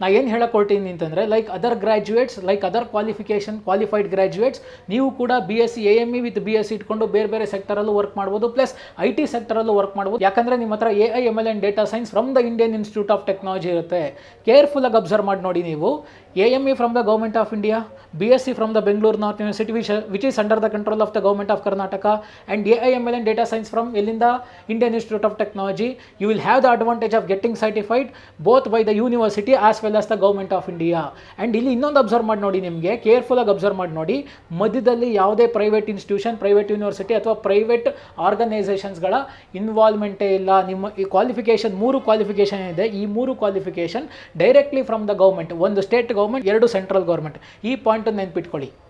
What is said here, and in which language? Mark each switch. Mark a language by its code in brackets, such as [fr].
[kn] ನಾ ಏನು ಹೇಳಕೊಳ್ತೀನಿ ಅಂತಂದರೆ, [en] like other graduates, like other qualified graduates, [kn] ನೀವು ಕೂಡ BSc AME ವಿತ್ BSc ಇಟ್ಕೊಂಡು ಬೇರೆ ಬೇರೆ ಸೆಕ್ಟರಲ್ಲೂ ವರ್ಕ್ ಮಾಡ್ಬೋದು, ಪ್ಲಸ್ IT ಸೆಕ್ಟರಲ್ಲೂ ವರ್ಕ್ ಮಾಡ್ಬೋದು. ಯಾಕಂದರೆ ನಿಮ್ಮ ಹತ್ರ AI, ML and data science from the Indian institute of technology ಇರುತ್ತೆ. ಕೇರ್ಫುಲ್ ಆಗಿ ಅಬ್ಸರ್ವ್ ಮಾಡಿ ನೋಡಿ. ನೀವು [en] AME from the Government of India, BSc from the Bangalore North University, which is under the control of the Government of Karnataka, and AIML and Data Science from Elinda Indian Institute of Technology. You will have the advantage of getting certified both by the university as well as the Government of India. [kn] And ಇಲ್ಲಿ ಇನ್ನೊಂದು observe ಮಾಡಿ ನೋಡಿ, ನಿಮಗೆ ಕೇರ್ಫುಲ್ಲಾಗಿ observe ಮಾಡಿ ನೋಡಿ, ಮಧ್ಯದಲ್ಲಿ ಯಾವುದೇ private institution, private university ಅಥವಾ ಪ್ರೈವೇಟ್ ಆರ್ಗನೈಸೇಷನ್ಸ್ಗಳ ಇನ್ವಾಲ್ವ್ಮೆಂಟೇ ಇಲ್ಲ. ನಿಮ್ಮ ಈ ಕ್ವಾಲಿಫಿಕೇಷನ್ 3 ಕ್ವಾಲಿಫಿಕೇಷನ್ ಇದೆ. ಈ 3 qualification [en] directly from the government, [kn] ಒಂದು ಸ್ಟೇಟ್ ಗೌರ್ಮೆಂಟ್, 2 ಸೆಂಟ್ರಲ್ ಗೌರ್ಮೆಂಟ್. ಈ ಪಾಯಿಂಟ್ ನೆನ್ಪಿಟ್ಕೊಳ್ಳಿ.